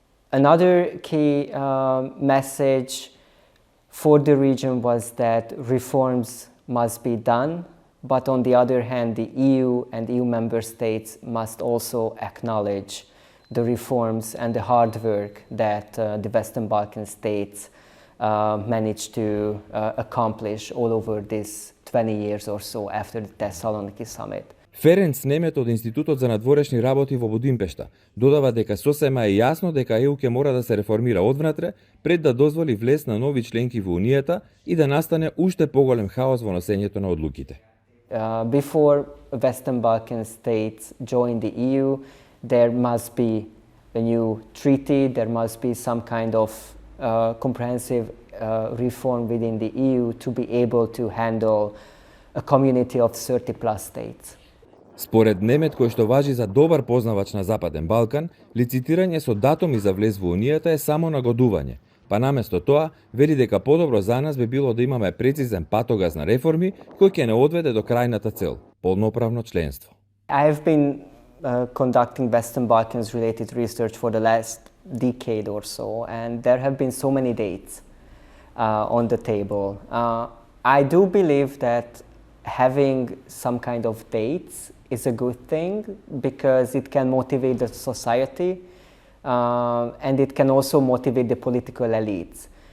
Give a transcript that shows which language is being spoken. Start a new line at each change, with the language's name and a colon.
English: Another key message for the region was that reforms must be done, but on the other hand, the EU and EU member states must also acknowledge the reforms and the hard work that the Western Balkan states managed to accomplish all over these 20 years or so after the Thessaloniki summit.
Macedonian: Ференц Немет од Институтот за надворешни работи во Будимпешта додава дека сосема е јасно дека ЕУ ќе мора да се реформира одвнатре пред да дозволи влез на нови членки во Унијата и да настане уште поголем хаос во носењето на одлуките.
English: Before Western Balkan states join the EU, there must be a new treaty, there must be some kind of comprehensive reform within the EU to be able to handle a community of 30 plus states.
Macedonian: Според Немет, кој што важи за добар познавач на Западен Балкан, лицитирање со датуми за влез во Унијата е само нагодување, па наместо тоа вели дека подобро за нас би било да имаме прецизен патогаз на реформи кој ќе не одведе до крајната цел – полноправно членство.
English: I have been conducting Western Balkans related research for the last decade or so, and there have been so many dates on the table. I do believe that having some kind of dates is a good thing because it can motivate the society and it can also motivate the political elites.